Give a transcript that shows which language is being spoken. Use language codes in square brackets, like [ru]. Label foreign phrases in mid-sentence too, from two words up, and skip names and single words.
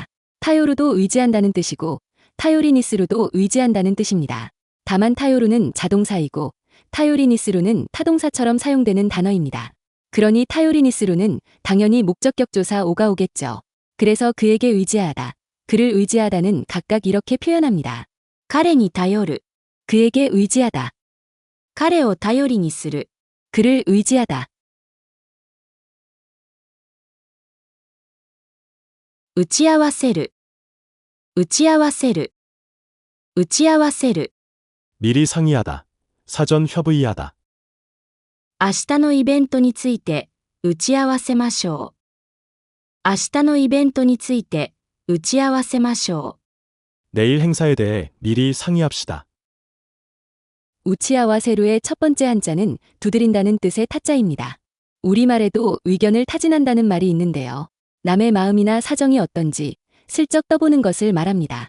[ko] 타요루도 의지한다는 뜻이고 타요리니스루도 의지한다는 뜻입니다. 다만 타요루는 자동사이고 타요리니스루는 타동사처럼 사용되는 단어입니다. 그러니 타요리니스루는 당연히 목적격조사 오가 오겠죠. 그래서 그에게 의지하다, 그를 의지하다는 각각 이렇게 표현합니다. [ja] 彼に頼る。 [ko] 그에게 의지하다, [ja] 彼を頼りにする。 [ko] 그를 의지하다. [ja] 打ち合わせる。打ち合わせる。打ち合わせる。 [ko] 미리 상의하다. 사전 협의하다. [ja] 明日のイベントについて打ち合わせましょう。明日のイベントについて打ち合わせましょ [ko] 내일 행사에 대해 미리 상의합시다. 우치아와 세루의 첫 번째 한자는 두드린다는 뜻의 타자입니다. 우리말에도 의견을 타진한다는 말이 있는데요. 남의 마음이나 사정이 어떤지 슬쩍 떠보는 것을 말합니다.